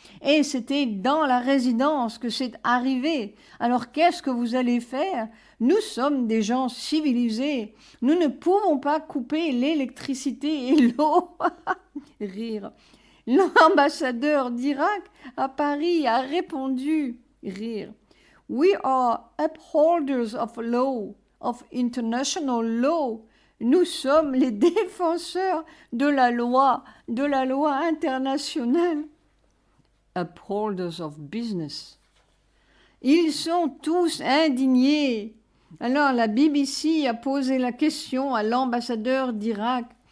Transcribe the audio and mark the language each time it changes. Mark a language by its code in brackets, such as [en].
[fr] Et c'était dans la résidence que c'est arrivé. Alors qu'est-ce que vous allez faire? Nous sommes des gens civilisés. Nous ne pouvons pas couper l'électricité et l'eau. » Rire. L'ambassadeur d'Irak à Paris a répondu. Rire. [en] We are upholders of law, of international law. [fr] Nous sommes les défenseurs de la loi internationale. [en] Upholders of business. [fr] Ils sont tous indignés. Alors la BBC a posé la question à l'ambassadeur d'Irak.